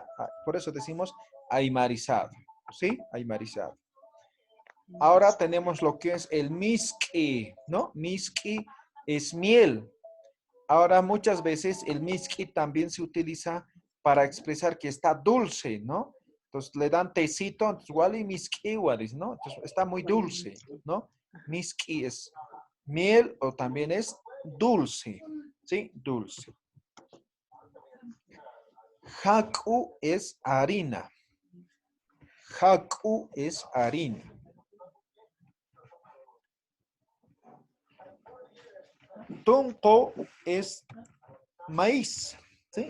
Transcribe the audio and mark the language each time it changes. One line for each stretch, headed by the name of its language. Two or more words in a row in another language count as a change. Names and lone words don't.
Spanish: Por eso decimos aymarizado, ¿sí? Aymarizado. Ahora tenemos lo que es el miski, ¿no? Miski es miel. Ahora muchas veces el miski también se utiliza para expresar que está dulce, ¿no? Entonces le dan tecito, entonces
Aymara: wali miski wadis,
Spanish: ¿no? Entonces está muy dulce, ¿no? Miski es miel o también es dulce, ¿sí? Dulce. Haku es harina. Haku es harina. Tonko es maíz, ¿sí?